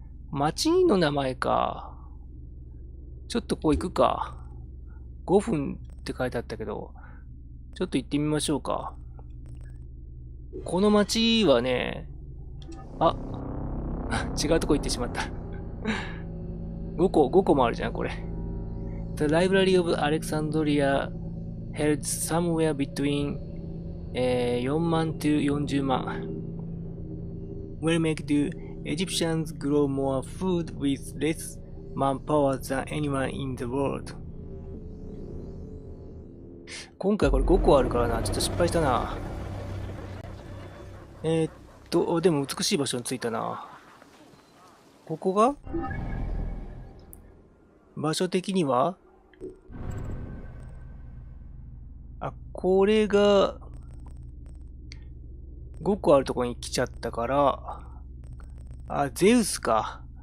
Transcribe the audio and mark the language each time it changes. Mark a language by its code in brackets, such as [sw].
[ja] 町の名前か。ちょっとこう行くか。 5分って書いてあったけど、ちょっと行ってみましょうか。この町はね、違うとこ行ってしまった。 5個もあるじゃん、これ。 [en] The Library of Alexandria held somewhere between 4万to 40万。 Will make the Egyptians grow more food with less manpower than anyone in the world. [ja] 今回これ5個あるからな。ちょっと失敗したな。でも美しい場所に着いたな。ここが場所的には、これが5個あるところに来ちゃったから、ゼウスか。